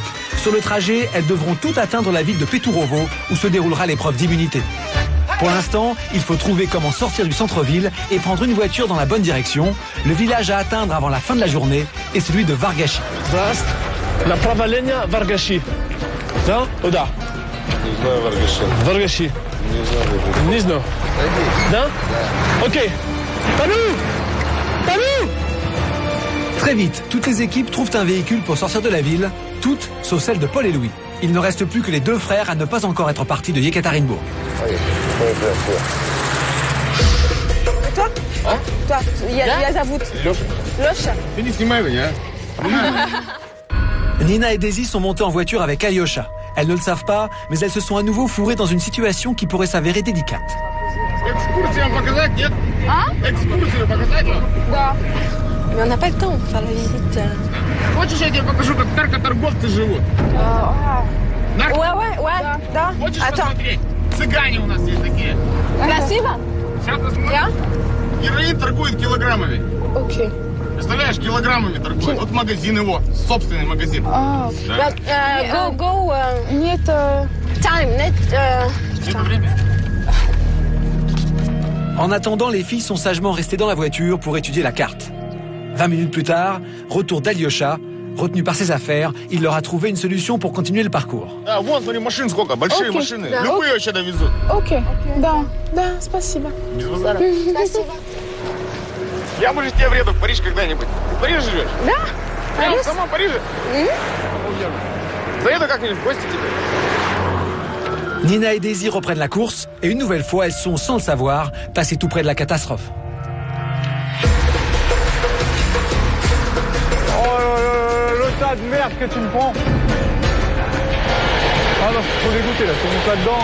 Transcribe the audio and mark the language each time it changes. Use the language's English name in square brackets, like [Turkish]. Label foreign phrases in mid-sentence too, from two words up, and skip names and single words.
[French] Sur le trajet, elles devront toutes atteindre la ville de Peturovo où se déroulera l'épreuve d'immunité. Pour l'instant, il faut trouver comment sortir du centre-ville et prendre une voiture dans la bonne direction. Le village à atteindre avant la fin de la journée est celui de Vargachi. La pravalenia Vargachi. [Russian] Да? Куда? Не знаю, Vargachi. Не знаю. Да? Ok. Talou! [French] Très vite, toutes les équipes trouvent un véhicule pour sortir de la ville, toutes sauf celle de Paul et Louis. Il ne reste plus que les 2 frères à ne pas encore être partis de Yekaterinbourg. Toi? [Russian] Я зовут Лёша. Ты не снимай меня, [French] Nina et Daisy sont montées en voiture avec Alyosha. Elles ne le savent pas, mais elles se sont à nouveau fourrées dans une situation qui pourrait s'avérer délicate. [Russian] Экскурсию показать, нет? Экскурсию показать вам? Да. [French] Mais on n'a pas le temps pour faire la visite. [Russian] Хочешь, я тебе покажу, как наркоторговцы живут? [French] Ouais, да. [Russian] Хочешь [French] Attends. [Russian] посмотреть? Цыгане у нас есть такие. Красиво? Сейчас посмотрим. Героин торгует килограммами. [English] Ok. [Russian] Представляешь, килограммами торгует. Вот магазин его, собственный магазин. Oh. Да. Go. Нет. Time. Нет. Это время. [French] En attendant, les filles sont sagement restées dans la voiture pour étudier la carte. 20 minutes plus tard, retour d'Alyosha. Retenu par ses affaires, il leur a trouvé une solution pour continuer le parcours. [Russian] А, вон, смотри, машин сколько, большие машины. Любые вообще довезут. Ok, да, спасибо. Без базара. Я, может, тебе вреду в Париж когда-нибудь. Ты в Париже живешь? Да. Прямо в самом Париже? Заеду как-нибудь в гости тебе. [French] Nina et Daisy reprennent la course et une nouvelle fois, elles sont, sans le savoir, passées tout près de la catastrophe. Le tas de merde que tu me prends. Ah non, je suis trop dégoûté là, c'est mon tas dedans.